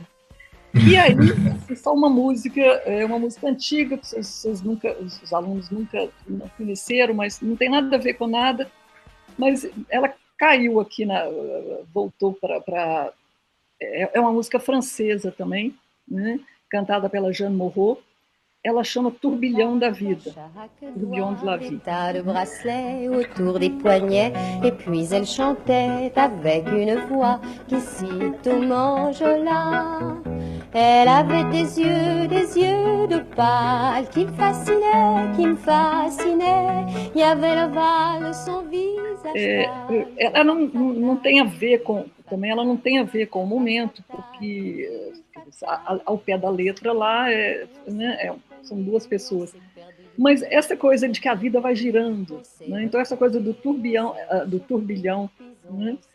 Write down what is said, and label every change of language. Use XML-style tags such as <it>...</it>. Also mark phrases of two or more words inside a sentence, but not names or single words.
<pt>E aí, só uma música antiga, que os alunos nunca conheceram, mas não tem nada a ver com nada, mas ela caiu aqui, voltou para... É uma música francesa também, né, cantada pela Jeanne Moreau. Ela chama Turbilhão da Vida, Tourbillon de la Vie.</pt> <fr>Le bracelet autour des poignets, et puis elle chantait avec une voix qui cite Mangela. Elle avait des yeux de pâle qui me fascinaient. Il y avait l'ovale de son visage.</fr> <pt>Ela não tem a ver com, também ela não tem a ver com o momento, porque ao pé da letra lá são duas pessoas. Mas essa coisa de que a vida vai girando, né? Então essa coisa do turbilhão, né?</pt>